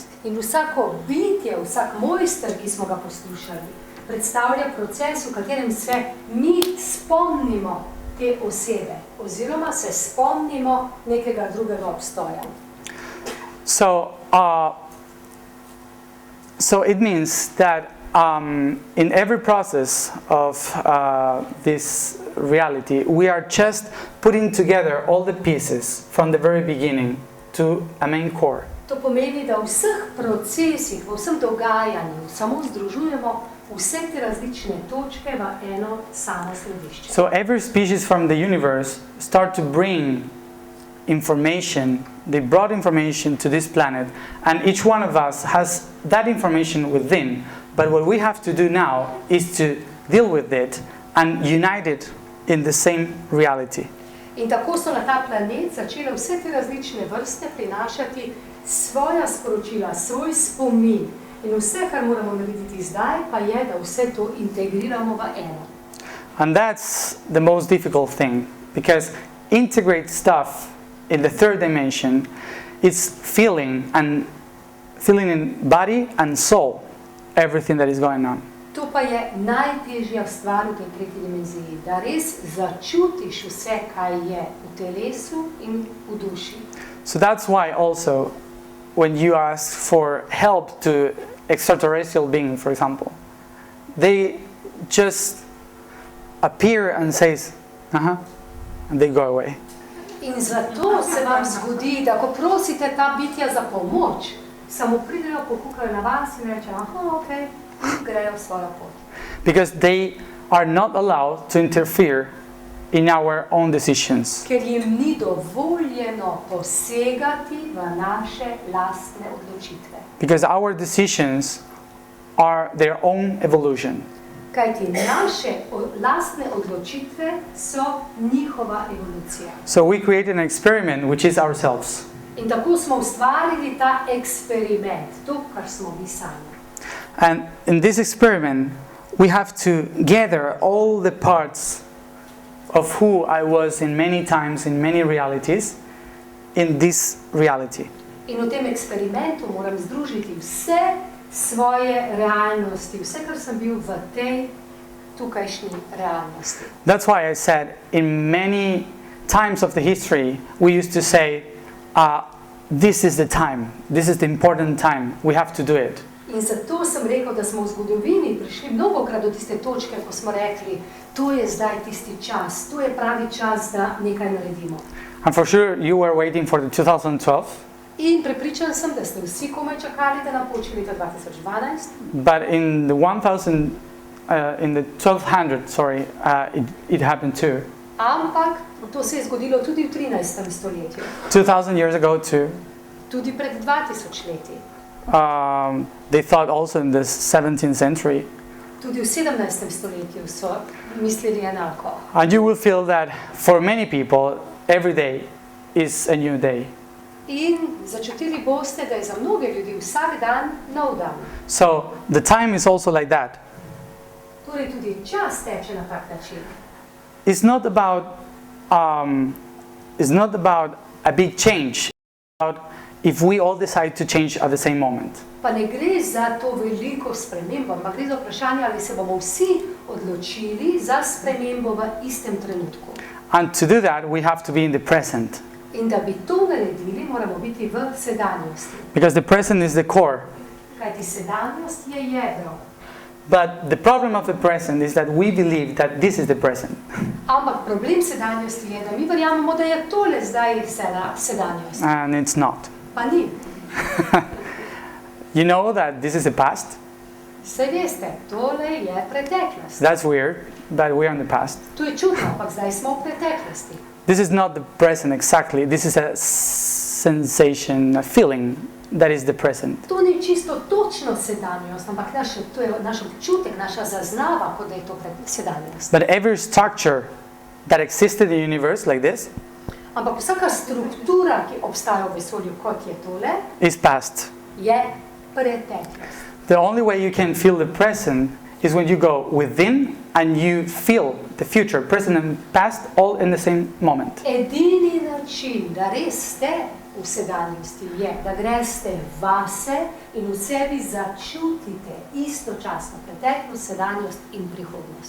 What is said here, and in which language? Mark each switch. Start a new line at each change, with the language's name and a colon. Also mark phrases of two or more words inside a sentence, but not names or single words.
Slovenian: In vsako bitje, vsak mojster, ki smo ga poslušali, predstavlja proces, v katerem se mi spomnimo te osebe, oziroma se spomnimo nekega drugega obstoja.
English: So it means that in every process of this reality, we are just putting together all the pieces from the very beginning to a main core.
Slovenian: To pomeni, da v vseh procesih, v vsem dogajanju samo združujemo vse te različne točke v eno samo središče.
English: So every species from the universe start to bring information, they brought information to this planet, and each one of us has that information within. But what we have to do now is to deal with it and unite it in the same reality.
Slovenian: In tako so na ta planet začele vse te različne vrste prinašati svoja sporočila, svoj spomin. In vse, kar moramo narediti zdaj, pa je, da vse to integriramo v eno.
English: And that's the most difficult thing, because integrate stuff in the third dimension is feeling in body and soul everything that is going on.
Slovenian: To pa je najtežja stvar v tej tretji dimenziji, da res začutiš vse, kaj je v telesu in v duši.
English: So that's why also when you ask for help to extraterrestrial beings, for example, they just appear and says, and they go away.
Slovenian: In zato se vam zgodi, da ko prosite ta bitja za pomoč, samo pridejo, pokukajo na vas in rečejo, okej, in grejo svojo pot.
English: Because they are not allowed to interfere in our own decisions.
Slovenian: Ker jim ni dovoljeno posegati v naše lastne odločitve.
English: Because our decisions are their own evolution.
Slovenian: Kajti naše lastne odločitve so njihova evolucija.
English: So we create an experiment which is ourselves.
Slovenian: In tako smo ustvarili ta eksperiment, to, kar smo mi sami.
English: And in this experiment, we have to gather all the parts of who I was in many times, in many realities, in this reality.
Slovenian: In v tem eksperimentu moram združiti vse svoje realnosti, vse, kar sem bil v tej tukajšnji realnosti.
English: That's why I said, in many times of the history, we used to say, this is the time, this is the important time, we have to do it.
Slovenian: In zato sem rekel, da smo v zgodovini prišli mnogokrat do tiste točke, ko smo rekli, to je zdaj tisti čas, to je pravi čas, da nekaj naredimo.
English: And for sure you were waiting for the 2012.
Slovenian: In prepričan sem, da ste vsi komaj čakali, da napoči leta 2012.
English: But in the 1200, it happened too.
Slovenian: Ampak to se je zgodilo tudi v 13. stoletju.
English: 2000 years ago too.
Slovenian: Tudi pred 2000 leti.
English: They thought also in the 17th century.
Slovenian: Tudi v 17. stoletju so mislili enako.
English: And you will feel that for many people, every day is a new day.
Slovenian: In začutili boste, da je za mnoge ljudi vsak dan nov dan.
English: So the time is also like that.
Slovenian: Torej tudi čas teče na tak način.
English: It's not about a big change. It's about if we all decide to change at the same moment.
Slovenian: Pa ne gre za to veliko spremembo, ampak gre za vprašanje, ali se bomo vsi odločili za spremembo v istem trenutku.
English: And to do that, we have to be in the present.
Slovenian: In da bi to naredili, moramo biti v sedanjosti.
English: Because the present is the core.
Slovenian: Kajti sedanjost je jedro.
English: But the problem of the present is that we believe that this is the present.
Slovenian: Ampak problem sedanjosti je, da mi verjamemo, da je tole zdaj sedanjost.
English: And it's not.
Slovenian: Pa ni.
English: You know that this is the past?
Slovenian: Saj veste, tole je preteklost.
English: That's weird, but we're in the past.
Slovenian: To je čudno, ampak zdaj smo v preteklosti.
English: This is not the present exactly. This is a sensation, a feeling that is the present.
Slovenian: To ni čisto točno sedanjost, ampak to je naš občutek, naša zaznava, kot da je to sedanjost.
English: But every structure that existed in the universe like this
Slovenian: Ampak vsaka struktura, ki obstaja v vesolju, kot je tole,
English: is past.
Slovenian: je preteklost.
English: The only way you can feel the present is when you go within and you feel the future, present and past, all in the same moment.
Slovenian: Edini način, da res ste v sedanjosti, je, da greste vase in v sebi začutite istočasno preteklost, sedanjost in prihodnost.